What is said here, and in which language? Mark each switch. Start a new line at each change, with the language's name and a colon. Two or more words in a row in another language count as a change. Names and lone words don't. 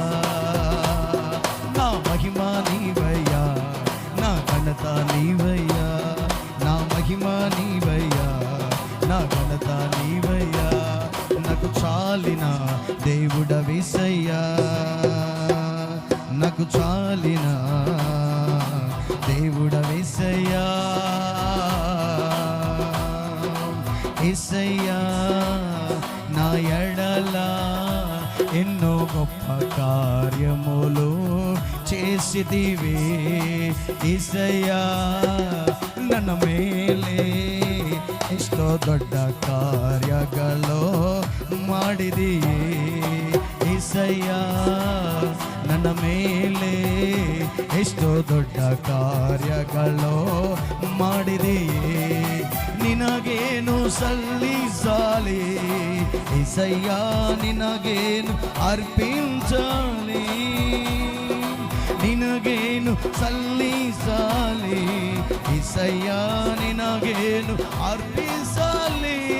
Telugu: నా మహిమ నీవయ్యా, నా ఘనత నీవయ్యా, నా మహిమ నీవయ్యా, నా ఘనత నీవయ్యా, నాకు చాలిన దేవుడవేసయ్యా, నాకు చాలిన దేవుడవేసయ్యా. యేసయ్యా నా ఎడల ఎన్నో గొప్ప కార్యములు చేసిదివే,
Kannada: యేసయ్యా ನನ್ನ ಮೇಲೆ ಎಷ್ಟೋ ದೊಡ್ಡ ಕಾರ್ಯಗಳು ಮಾಡಿದೆಯೇ, యేసయ్య ನನ್ನ ಮೇಲೆ ಎಷ್ಟೋ ದೊಡ್ಡ ಕಾರ್ಯಗಳು ಮಾಡಿದೆಯೇ, ನಿನಗೇನು ಸಲ್ಲಿಸಲಿ యేసయ్య, ನಿನಗೇನು ಅರ್ಪಿಂಚಾಲಿ, ನಿನಗೇನು ಸಲ್ಲಿಸಲಿ యేసయ్య, ನಿನಗೇನು ಅರ್ಪಿಸಲಿ.